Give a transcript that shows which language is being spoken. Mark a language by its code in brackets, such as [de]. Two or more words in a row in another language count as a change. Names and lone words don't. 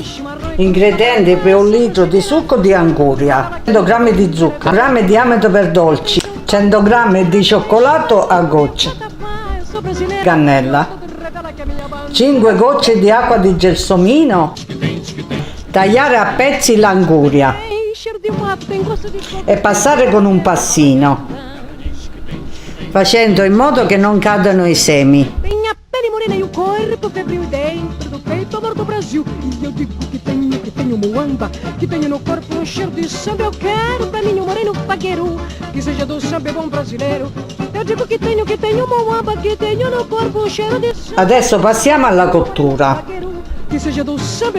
[it] Ingredienti per un litro di succo di Anguria, 100 g di zucchero, grammi di amido per dolci, 100 g di cioccolato a gocce, cannella, 5 gocce di acqua di gelsomino, tagliare a pezzi l'anguria e passare con un passino, facendo in modo che non cadano i semi. [pt] Morena e o corpo febril dentro do peito, amor do Brasil. E eu digo que tenho muamba, que tenho no corpo um cheiro de samba. Eu quero pra mim um moreno pagueiro, que seja do samba bom brasileiro. Eu digo que tenho muamba, que tenho no corpo um cheiro de samba. [it] Adesso passiamo alla cottura. [pt] Que seja do samba.